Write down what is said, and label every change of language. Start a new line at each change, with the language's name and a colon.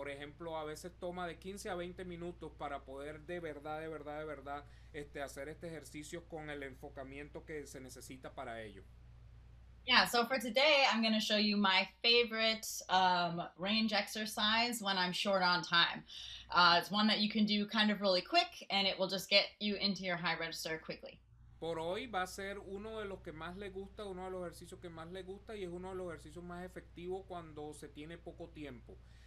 Spanish: Por ejemplo, a veces toma de 15 a 20 minutos para poder de verdad hacer este ejercicio con el enfocamiento que se necesita para ello.
English: Yeah, so for today, I'm going to show you my favorite range exercise when I'm short on time. It's one that you can do kind of really quick, and it will just get you into your high register quickly.
Spanish: Por hoy va a ser uno de los que más le gusta, uno de los ejercicios que más le gusta, y es uno de los ejercicios más efectivos cuando se tiene poco tiempo.